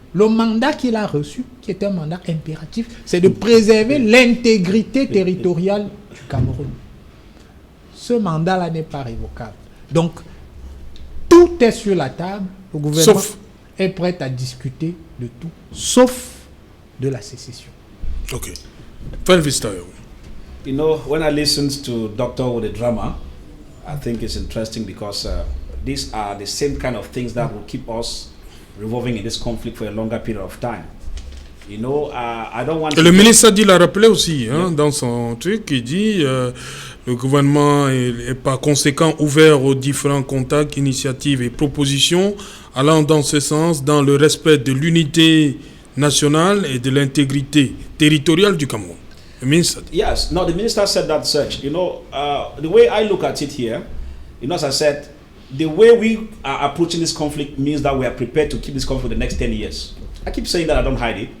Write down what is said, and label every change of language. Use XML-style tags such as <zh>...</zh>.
<fr>Le mandat qu'il a reçu, qui est un mandat impératif, c'est de préserver l'intégrité territoriale du Cameroun. Ce mandat-là n'est pas révocable. Donc, Tout est sur la table. Le gouvernement est prêt à discuter de tout, sauf de la sécession.</fr> <en>Okay. Final vista. You know, when I listen to Doctor with the drama, I think it's interesting because these are the same kind of things that will keep us revolving in this conflict for a longer period of time. You know, I don't want.</en> <fr>Le ministre Sadi l'a rappelé aussi, hein, dans son truc, il dit le gouvernement est par conséquent ouvert aux différents contacts, initiatives et propositions allant dans ce sens, dans le respect de l'unité nationale et de l'intégrité territoriale du Cameroun.</fr> <en>The minister. Yes, no, the minister said that, Serge. You know, the way I look at it here, you know, as I said, the way we are approaching this conflict means that we are prepared to keep this conflict for the next 10 years. I keep saying that, I don't hide it.</en>